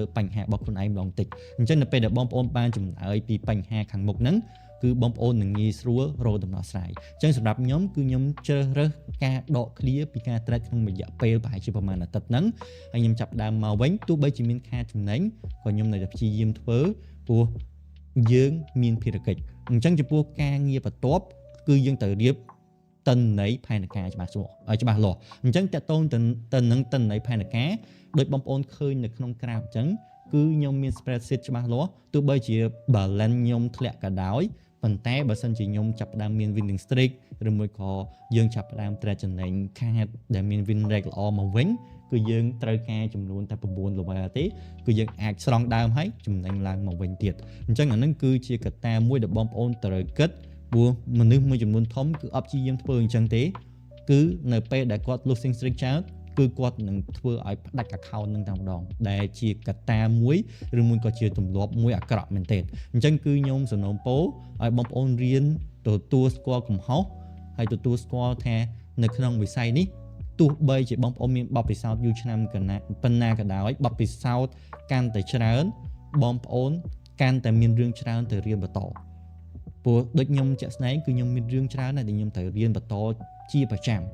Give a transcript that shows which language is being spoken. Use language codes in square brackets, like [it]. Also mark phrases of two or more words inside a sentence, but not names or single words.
[km] បញ្ហារបស់ខ្លួនឯងម្ដងតិចអញ្ចឹងនៅពេលដែលបងប្អូនបានចម្លើយពីបញ្ហាខាងមុខហ្នឹងគឺបងប្អូននឹងងាយស្រួលរកដំណោះស្រាយអញ្ចឹងសម្រាប់ខ្ញុំគឺខ្ញុំជ្រើសរើសការដកឃ្លាពីការ trade ក្នុងរយៈពេលប្រហែលជាប្រហែលអាទិត្យហ្នឹងហើយខ្ញុំចាប់ដើមមកវិញទោះបីជាមានខាតចំណេញក៏ខ្ញុំនៅតែព្យាយាមធ្វើព្រោះយើងមានភារកិច្ចអញ្ចឹងចំពោះការងារបន្ទាប់គឺយើងត្រូវរៀបទិន្នន័យផែន ការច្បាស់លាស់អញ្ចឹងតកតងទៅនឹងទិន្នន័យផែនការដោយបងប្អូនឃើញនៅក្នុងក្រាហ្វិកអញ្ចឹងគឺខ្ញុំមាន spreadsheet ច្បាស់លាស់ទោះបីជា balance ខ្ញុំធ្លាក់ក៏ដោយប៉ុន្តែបើសិនជាខ្ញុំចាប់ផ្ដើមមាន [en] winning streak [km] ឬមួយក៏យើងចាប់ផ្ដើមត្រាច់ចំណេញខាតដែលមាន [en] win rate [km] ល្អមក វិញគឺយើងត្រូវការចំនួនតែ9 level ទេគឺយើងអាចស្រង់ដើមហើយចំណេញឡើងមកវិញទៀតអញ្ចឹងអានឹងគឺជាកត្តាមួយដែលបងប្អូន ត្រូវគិតព្រោះមនុស្សមួយចំនួនធំគឺអត់ព្យាយាមធ្វើអញ្ចឹងទេគឺនៅពេលដែលគាត់ [en] losing streak [km] ចោលគឺគាត់នឹង ធ្វើឲ្យផ្ដាច់ account នឹងតែម្ដងដែលជាកត្តាមួយឬមួយក៏ជាទម្លាប់មួយអាក្រក់មែនទែនអញ្ចឹងគឺខ្ញុំសំណូមពរឲ្យបងប្អូនរៀនទទួលស្គាល់កំហុសហើយទទួលស្គាល់ថានៅក្នុងវិស័យនេះទោះបីជាបងប្អូនមានបទពិសោធន៍យូរឆ្នាំប៉ុណ្ណាក៏ដោយបទពិសោធន៍កាន់តែច្រើនបងប្អូនកាន់តែមានរឿងច្រើនទៅរៀនបន្តព្រោះដូចខ្ញុំជាក់ស្ដែងគឺខ្ញុំមានរឿងច្រើនដែលខ្ញុំត្រូវរៀនបន្តជាប្រចាំ